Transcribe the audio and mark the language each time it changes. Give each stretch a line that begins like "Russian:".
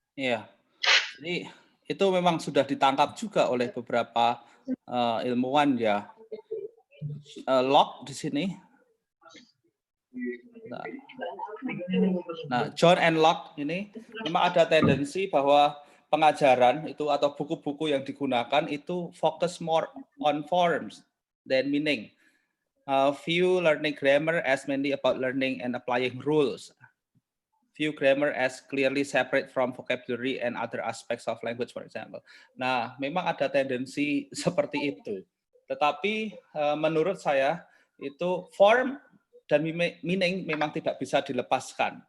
Indonesian: Iya, jadi itu memang sudah ditangkap juga oleh beberapa ilmuwan ya. Locke di sini. Nah, John and Locke ini memang ada tendensi bahwa pengajaran itu atau buku-buku yang digunakan itu
English: focus more on forms than meaning. Few learning grammar as mainly about learning and applying rules. View grammar as clearly separate from vocabulary and other aspects of language, for example.
Indonesian: Nah, memang ada tendensi seperti itu. Tetapi menurut saya itu form dan meaning memang tidak bisa dilepaskan.